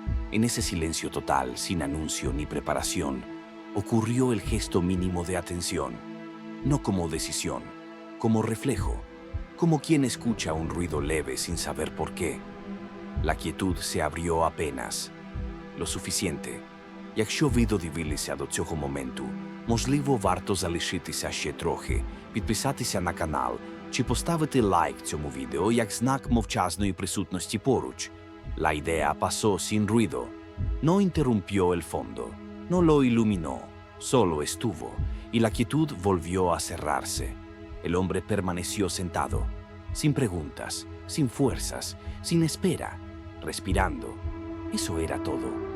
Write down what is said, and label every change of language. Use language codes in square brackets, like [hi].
[es] En ese silencio total, sin anuncio ni preparación, ocurrió el gesto mínimo de atención. No como decisión, como reflejo, como quien escucha un ruido leve sin saber por qué. La quietud se abrió apenas, lo suficiente. [uk] Якщо відео дивилися до цього моменту, можливо, варто залишитися ще трохи, підписатися на канал чи поставити лайк цьому відео як знак мовчазної присутності поруч. [es] La idea pasó sin ruido. No interrumpió el fondo, no lo iluminó, solo estuvo, y la quietud volvió a cerrarse. El hombre permaneció sentado, sin preguntas, sin fuerzas, sin espera, respirando. Eso era todo.